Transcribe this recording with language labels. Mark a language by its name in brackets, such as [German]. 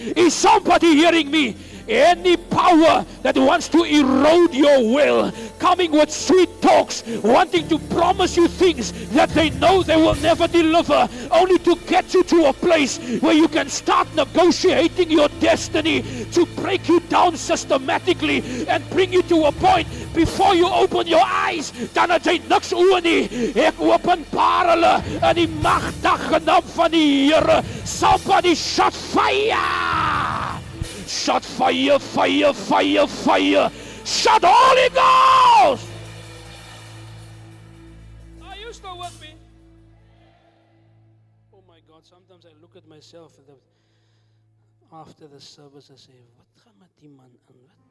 [English] Is somebody hearing me? Any power that wants to erode your will, coming with sweet talks, wanting to promise you things that they know they will never deliver, only to get you to a place where you can start negotiating your destiny, to break you down systematically and bring you to a point before you open your eyes, [Afrikaans] dan het jy niks oor nie. Ek openbaar hulle in die magtige naam van die Here. [English] Somebody shout fire! Shout fire, fire, fire, fire. Shout Holy Ghost! Are you still with me? Oh my God, sometimes I look at myself after the service and say, [Afrikaans] wat gaan met die man aan?